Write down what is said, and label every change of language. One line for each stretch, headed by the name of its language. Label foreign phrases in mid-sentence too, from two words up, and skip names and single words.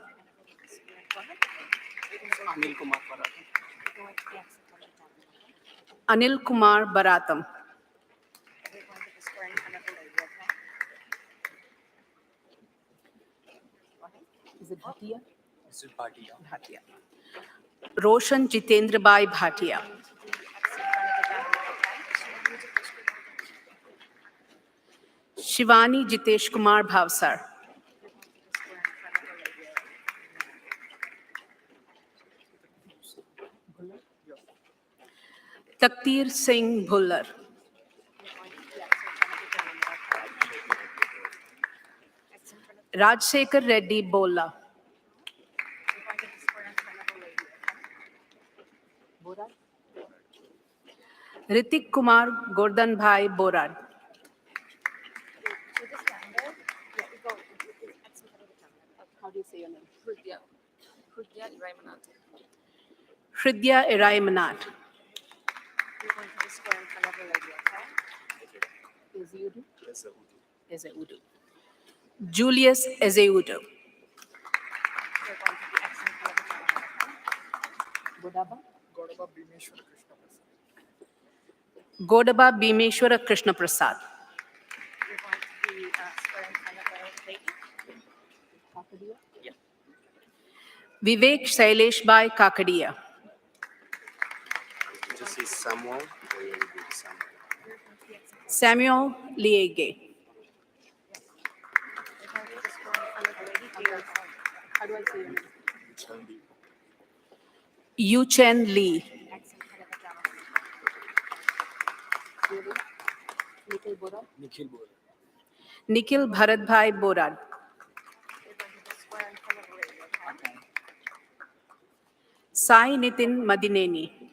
English: Anil Kumar Baratam. Is it Bhatia? This is Bhatia. Bhatia. Roshan Jitendra Bai Bhatia. Shivani Jitesh Kumar Bhavsar. Taktir Singh Bhullar. Rajsekhar Reddy Bola. Ritik Kumar Gordhan Bhai Borad. How do you say your name? Hridya Iraimanat. Ezeudu. Julius Ezeudu. Godaba Bhimeshwara Krishna Prasad. Vivek Shailesh Bhai Kakadia. Just say Samuel or you do Samuel. Samuel Liege. How do I say your name? Yu Chen Lee. Nikhil Bora. Nikhil Bharat Bhai Borad. Sai Nitin Madineni.